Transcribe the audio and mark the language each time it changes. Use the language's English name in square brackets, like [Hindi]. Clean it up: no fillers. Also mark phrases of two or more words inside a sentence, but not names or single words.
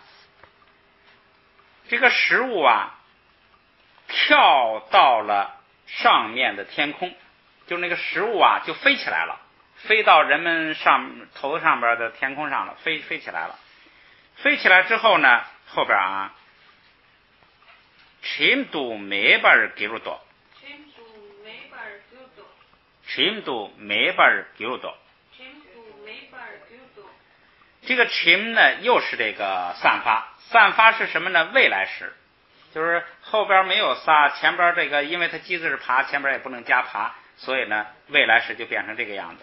[Chinese] 这个食物啊，跳到了上面的天空，就那个食物啊就飞起来了，飞到人们头上边的天空上了，飞起来了。飞起来之后呢，后边啊 ， [Tibetan] chimdu mebar girudo， [Chinese] 这个 chim 呢又是这个散发是什么呢？未来时，就是后边没有撒，前边这个因为它机字是爬，前边也不能加爬，所以呢未来时就变成这个样子。